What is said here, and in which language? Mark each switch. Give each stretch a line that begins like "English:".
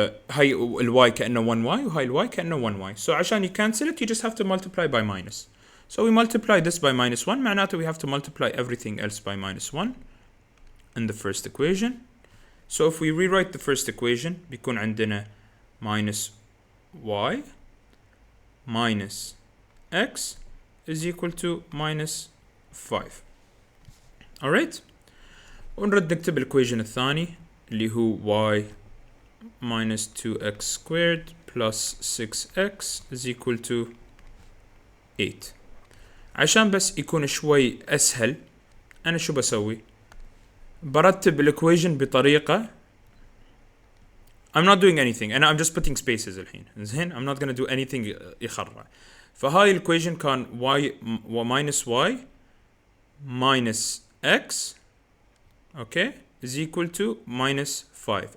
Arabic: هاي ال y كأنه 1y وهاي ال y كأنه 1y.
English: So
Arabic: عشان يكنسل
English: it you just have to multiply by minus. So we multiply this by minus 1 معناته we have to multiply everything else by minus 1 in the first equation. So if we rewrite the first equation بيكون عندنا minus y minus x is equal to minus 5. alright.
Arabic: ونرد نكتب الإكويشن الثاني اللي هو
English: y minus 2x squared plus 6x is equal to 8.
Arabic: عشان بس يكون شوي أسهل أنا شو بسوي؟ برتب الإكويشن بطريقة
English: I'm not doing anything and I'm just putting spaces
Arabic: الحين زين.
English: I'm not gonna do anything يخرع.
Arabic: فهاي الإكويشن كان
English: y minus y minus x okay is equal to minus 5.